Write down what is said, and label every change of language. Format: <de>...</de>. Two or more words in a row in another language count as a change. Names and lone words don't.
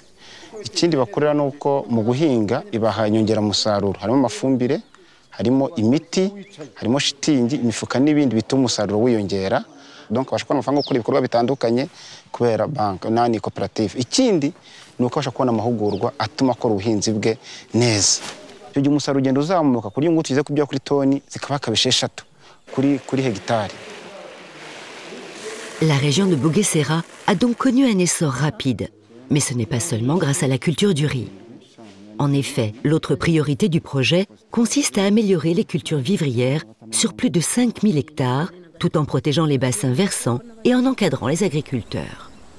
<rw>Ikindi bakorera nuko mu guhinga ibaha inyongeramusaruro, harimo amafumbire, harimo imiti, harimo shitingi, imifuka n'ibindi bituma umusaruro wiyongera. Donc bashaka amafaranga gukora ibikorwa bitandukanye kubera banki nani koperative. Ikindi nuko bashaka kubona amahugurwa atuma akora ubuhinzi bwe neza. Icyo gihe umusaruro ugenda uzamuka kuri ngo tugize kubya kuri toni zikaba kabisheshatu kuri hegitari.</rw> <fr>La région de Bugesera a donc connu un essor rapide, mais ce n'est pas seulement grâce à la culture du riz. En effet, l'autre priorité du projet consiste à améliorer les cultures vivrières sur plus de 5000 hectares, tout en protégeant les bassins versants et en encadrant les agriculteurs.</fr>